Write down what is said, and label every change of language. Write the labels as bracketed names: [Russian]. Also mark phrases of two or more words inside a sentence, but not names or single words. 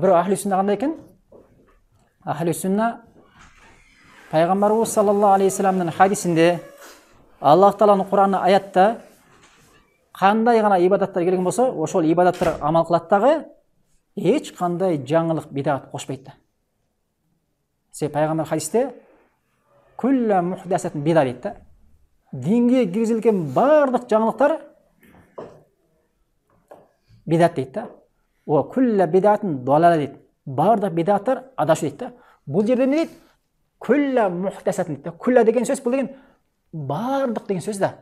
[Kyrgyz] Бирок [Arabic] أهل السنة [Kyrgyz] кандай экен? [Arabic] أهل السنة [Kyrgyz] пайгамбарыбыз [Arabic] صلى الله عليه وسلم [Kyrgyz] хадисинде, Аллах Тааланын Куранында аятта кандай гана ибадаттар келген болсо, ошол ибадаттарга амал кылат дагы эч кандай жаңылык бидат кошпойт да. Себеби пайгамбар хадисте [Arabic] كل محدثة بدعة [Kyrgyz] дейт да. Динге киргизилген бардык жаңылыктар бидат дейт да. О [Arabic] كل بدعة ضلالة [Kyrgyz] дейт. Бардык бидаттар адашуу дейт да. Бул жерде эмне дейт? [Arabic] كل محدثة [Kyrgyz] дейт да. Кулла деген сөз бул деген бардык деген сөз да.